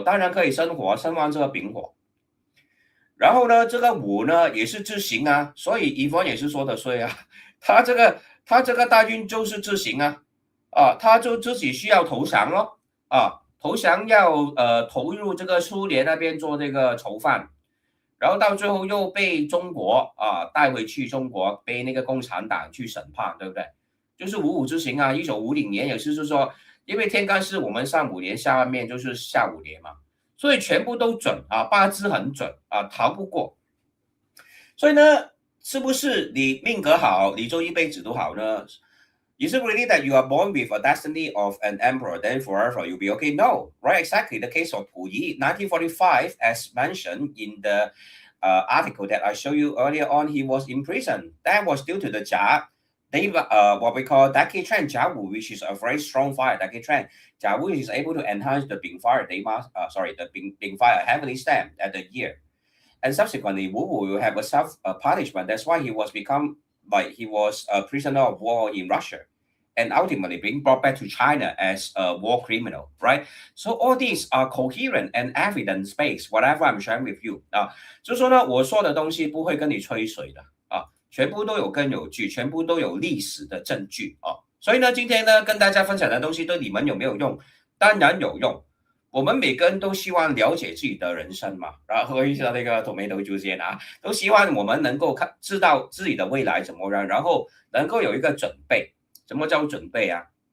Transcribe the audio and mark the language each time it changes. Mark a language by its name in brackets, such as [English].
[Chinese] 当然可以生火，生旺这个丙火。然后呢，这个午呢也是自刑啊，所以乙方也是说的对啊，他这个大运就是自刑啊，他就自己需要投降咯，投降要投入这个苏联那边做这个囚犯，然后到最后又被中国带回去中国，被那个共产党去审判，对不对？就是五五之刑啊，1950年也是说。因为天干是我们上5年，下面就是下5年嘛，所以全部都准啊，八字很准啊，逃不过。所以呢，是不是你命格好，你就一辈子都好呢？ [English] Is it really that you are born with a destiny of an emperor, then forever you'll be okay? No, right? Exactly the case of Pu Yi, 1945, as mentioned in the article that I showed you earlier on, he was in prison. That was due to the Jia they what we call decade trend Jiawu, which is a very strong fire decade trend. Jiawu is able to enhance the Bing fire the Bing fire heavily stamped at the year. And subsequently, Wu will have a self punishment. That's why he was a prisoner of war in Russia, and ultimately being brought back to China as a war criminal, right? So all these are coherent and evidence based. Whatever I'm sharing with you [Chinese] 就是说呢，我说的东西不会跟你吹水的全部都有根有据，全部都有历史的证据所以呢，今天呢跟大家分享的东西对你们有没有用？当然有用。我们每个人都希望了解自己的人生嘛，然后喝一下那个土梅头酒先都希望我们能够知道自己的未来怎么样，然后能够有一个准备。什么叫准备啊？